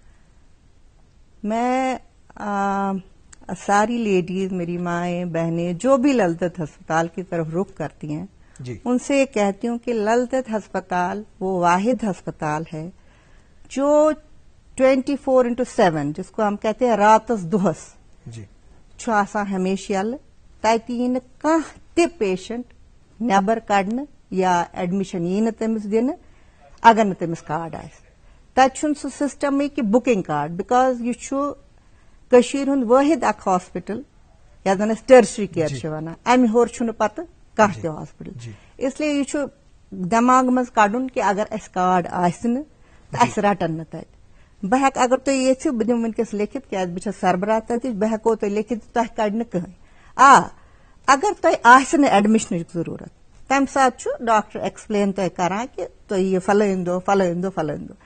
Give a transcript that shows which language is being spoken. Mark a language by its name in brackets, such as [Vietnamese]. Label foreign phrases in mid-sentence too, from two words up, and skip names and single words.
[Urdu] میں ساری لیڈیز، میری مائیں بہنیں جو بھی للدت ہسپتال کی طرف رخ کرتی ہیں، جی. ان سے یہ کہتی ہوں کہ للدت ہسپتال وہ واحد ہسپتال ہے جو 24/7 جس کو ہم کہتے ہیں [Kashmiri] راتس دہس [Urdu] جی [Kashmiri] ہمیشہ یل، تتہ یی نہٕ کانٛہہ تہِ پیشنٹ نیبر کڑنہٕ یا ایڈمشن یی نہٕ تٔمِس دِنہٕ اگر نہٕ تٔمِس کارڈ آسہِ. تتہِ چھُنہٕ سُہ سسٹمٕے کہ [English] booking card, [Kashmiri] بیکاز یہ چھُ کٔشیٖرِ ہُنٛد وٲحد اکھ ہاسپٹل یتھ زن أسۍ [English] tertiary care [Kashmiri] چھِ ونان، امہِ ہیوٚر چھُنہٕ پتہٕ کانٛہہ تہِ ہاسپٹل. [Urdu] اس لیے [Kashmiri] یہ چھُ دٮ۪ماغ منٛز کڑُن کہ اگر اسہِ کارڈ آسہِ نہٕ تہٕ اسہِ رٹن نہٕ تتہِ. بہٕ ہٮ۪کہٕ اگر تُہۍ یژھِو بہٕ دِمہٕ وٕنکیٚس لیکھِتھ کیازِ بہٕ چھَس سربراہ تتِچ، بہٕ ہٮ۪کو تۄہہِ لیکھِتھ تۄہہِ کڑِ نہٕ کٕہٕنۍ. اگر تۄہہِ آسہِ نہٕ ایڈمِشنٕچ ضروٗرت تمہِ ساتہٕ چھُ ڈاکٹر ایکسپلین تۄہہِ کران کہ تُہۍ یِیِو فلٲنۍ دۄہ فلٲنۍ دۄہ فلٲنۍ دۄہ.